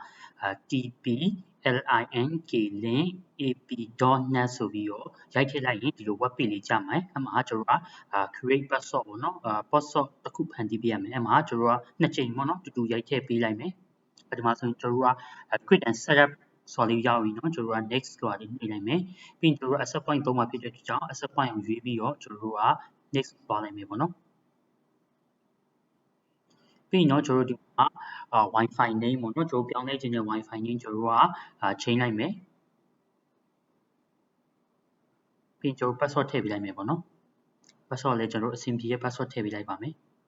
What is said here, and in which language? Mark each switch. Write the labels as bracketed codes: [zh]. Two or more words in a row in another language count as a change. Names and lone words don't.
[my] TP-link ap.net ဆိုပြီးတော့ရိုက်ထည့်လိုက်ရင်ဒီလို web page လေးကြမှာအဲ့မှာကျွန်တော်က [en] create password [my] ပေါ့နော်password တစ်ခုဖန်တီးပေးရမယ်အဲ့မှာကျွန်တော်ကနှစ်ချိန်ပေါ့နော်တူတူရိုက်ထည့်ပေးလိုက်မယ်ဒီမှာဆိုရင်ကျွန်တော်က [en] create and setup [my] ဆိုလေးရောက်ပြီเนาะကျွန်တော်က next ဆိုတာလေးနှိပ်လိုက်မယ်ပြီးရင်ကျွန်တော် [en] accept point [my] သုံးမှာဖြစ်တဲ့ကြောင့် [en] accept point [my] ကိုရွေးပြီးတော့ကျွန်တော်က next သွားလိုက်မယ်ပေါ့နော် ပြီးရင်တော့ကျွန်တော်တို့ဒီမှာ [en] Wi-Fi name [my] ပေါ့နော်ကျွန်တော်ပြောင်းလဲခြင်းတဲ့ [en] Wi-Fi name [my] ကျွန်တော်ကချိန်လိုက်မယ်ပြီးရင်ကျွန်တော် password ထည့်ပေးလိုက်မယ်ပေါ့နော် password လည်းကျွန်တော်အဆင်ပြေတဲ့ password ထည့်ပေးလိုက်ပါမယ်